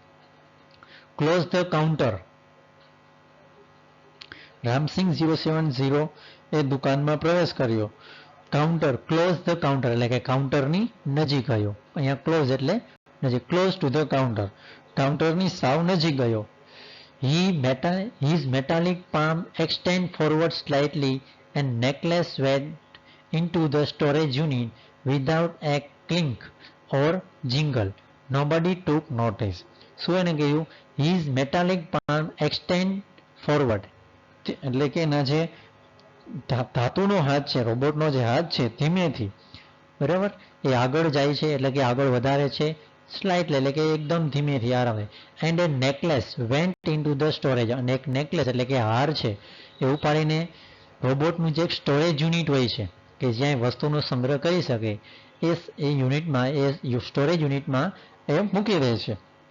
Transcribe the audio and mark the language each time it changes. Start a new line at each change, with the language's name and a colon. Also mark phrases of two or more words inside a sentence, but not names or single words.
English: close the counter.
Gujarati: રામસિંગ 070 એ દુકાનમાં પ્રવેશ કર્યો. કાઉન્ટર,
English: close the counter
Gujarati: એટલે કે કાઉન્ટરની નજીક ગયો. અહીંયા ક્લોઝ એટલે નજીક.
English: close to the counter,
Gujarati: કાઉન્ટરની સાવ નજીક ગયો.
English: His metallic palm extended forward slightly and necklace went into the storage unit without a clink or jingle. Nobody took notice.
Gujarati: શું એને કહ્યું? His metallic palm extended forward. એટલે કે એના જે ધાતુનો હાથ છે, રોબોટનો જે હાથ છે, ધીમેથી બરાબર એ આગળ જાય છે, એટલે કે આગળ વધારે છે સ્લાઇટલી, એટલે કે એકદમ ધીમેથી આરામે.
English: and a necklace went into the storage,
Gujarati: અને એક નેકલેસ એટલે કે હાર છે એ ઉપાડીને રોબોટનું જે
English: storage unit
Gujarati: હોય છે કે જ્યાં વસ્તુનો સંગ્રહ કરી શકે એ યુનિટમાં, એ સ્ટોરેજ યુનિટમાં એ મૂકી દે છે.